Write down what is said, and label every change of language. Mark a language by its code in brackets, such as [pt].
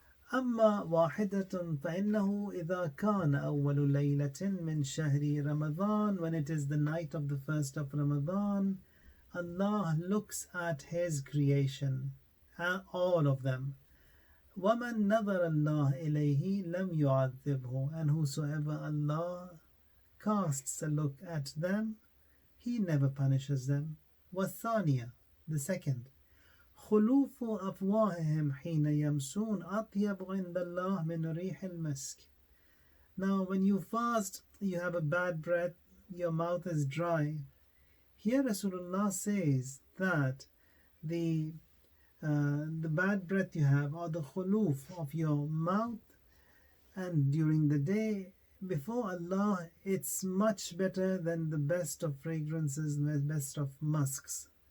[ar] أما واحدة فإنه إذا كان أول ليلة من شهر رمضان, [en] when it is the night of the first of Ramadan, Allah looks at His creation, all of them. [ar] وَمَنْ نَظَرَ اللَّهِ إِلَيْهِ لَمْ يُعَذِّبْهُ, [en] and whosoever Allah casts a look at them, He never punishes them. [ar] وَالثَّانِيَةِ, [en] the second, [ar] خلوف أفواههم حين يمسون أطيب عند الله من ريح المسك. [en] Now when you fast, you have a bad breath, your mouth is dry. Here Rasulullah says that the bad breath you have, or the khuluf of your mouth, and during the day, before Allah, it's much better than the best of fragrances and the best of musks.